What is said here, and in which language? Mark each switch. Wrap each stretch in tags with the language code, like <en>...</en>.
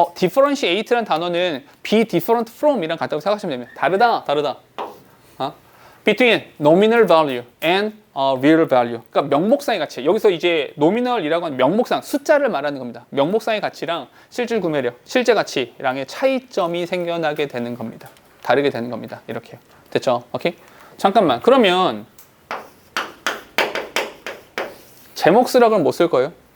<ko>differentiate라는 단어는</ko> <en>be different from</en> <ko>이랑 같다고 생각하시면 됩니다. 다르다.</ko> <en>between nominal value and real value.</en> <ko>그러니까 명목상의 가치. 여기서 이제 nominal이라고 하는 명목상, 숫자를 말하는 겁니다. 명목상의 가치랑 실질 구매력, 실제 가치랑의 차이점이 생겨나게 되는 겁니다. 다르게 되는 겁니다. 이렇게요. 됐죠? 오케이? 잠깐만. 그러면 제목 쓰라 그러면 뭐 쓸 거예요?</ko>